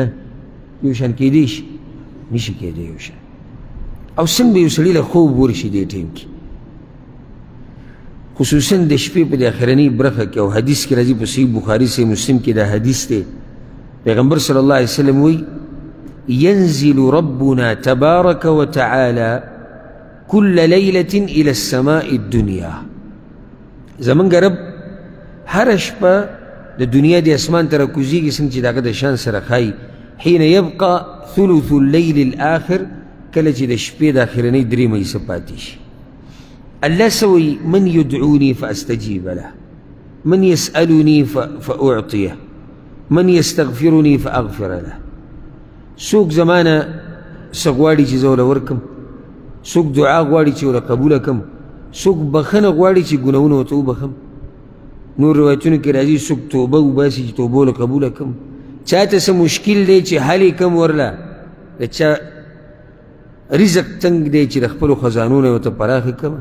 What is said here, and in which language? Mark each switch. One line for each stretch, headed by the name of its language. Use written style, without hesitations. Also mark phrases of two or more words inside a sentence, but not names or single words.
Pashto: یو شان کېدی شي؟ نشي کېدی یو شان. او څنګه یو سړي له خوب ورشي دې ټیم کې، خصوصا د شپې په د اخرنۍ برخه کې. او حدیث کې راځي په صحیح بخاري صحیح مسلم کې دا حدیث دی، پیغمبر
Arabic: صلی الله علیه وسلم
Pashto: وایي
Arabic: ينزل ربنا تبارك وتعالى كل ليلة إلى السماء الدنيا.
Pashto: زمونږ رب هره شپه د دنیا د اسمان ته راکوزېږي، څنګه چې د هغه د شان سره ښایي.
Arabic: حين يبقى ثلث الليل الآخر،
Pashto: کله چې د شپې د اخرنۍ درېیمه حصه پاتې شي.
Arabic: الله سوي من يدعوني فأستجيب له، من يسألني فأعطيه، من يستغفرني فأغفر له.
Pashto: څوک زمانه څه غواړي چې زه ورله ورکړم، څوک دعا غواړي چې ورله قبوله کړم، څوک بخښنه غواړي چې ګناهونه ورته وبخم. نور روایتونو کې راځي څوک توبه وباسي چې توبه ورله قبوله کړم. چاته څه مشکل دی چې حل یې کړم ورله، د چا رزق تنګ دی چې د خپلو خزانو نه ورته پراخې کړمه.